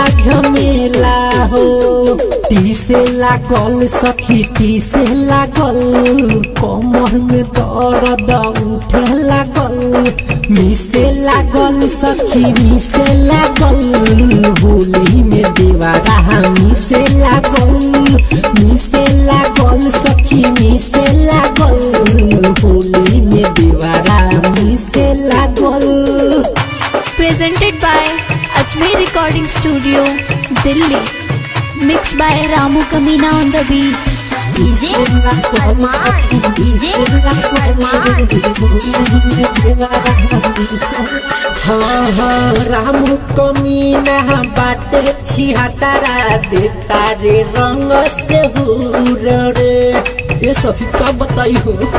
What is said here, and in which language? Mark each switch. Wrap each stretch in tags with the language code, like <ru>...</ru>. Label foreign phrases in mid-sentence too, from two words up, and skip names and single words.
<bho>झमेला हो टीसे लागल सखी टीसे लागल कमर में दर्द उठे लागल मिसे लागल सखी मिसे लागल होली में देवरा मिसे लागल सखी मिसे लागल होली में देवरा मिसे लागल।</bho> <en>Presented by Ajmer Recording Studio, Delhi. Mixed by Ramu Kamina on the beat.</en> <bho>हाँ हाँ रामू कमीना बाटे छिहत्तरा देता रे रंग से हुर रे ये सखी का बताई हो।</bho>